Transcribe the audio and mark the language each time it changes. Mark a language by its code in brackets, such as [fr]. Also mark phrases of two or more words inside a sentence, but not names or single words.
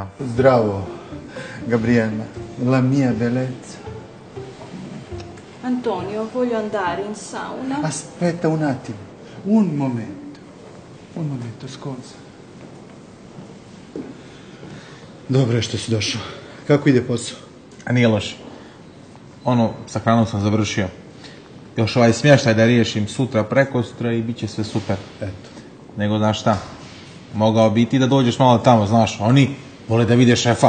[sr] Zdravo, [it] Gabriella, la mia bellezza. Antonio, voglio andare in sauna. Aspetta un attimo, un momento, scusa. [sr] Dobro je što si došao. Kako ide posao? A nije loše. Sa hranom sam završio. Još ovaj smještaj da riješim sutra, prekosutra i bit će sve super. Eto. Nego, znaš šta, mogao bi ti da dođeš malo tamo, znaš, oni vole da vide šefa.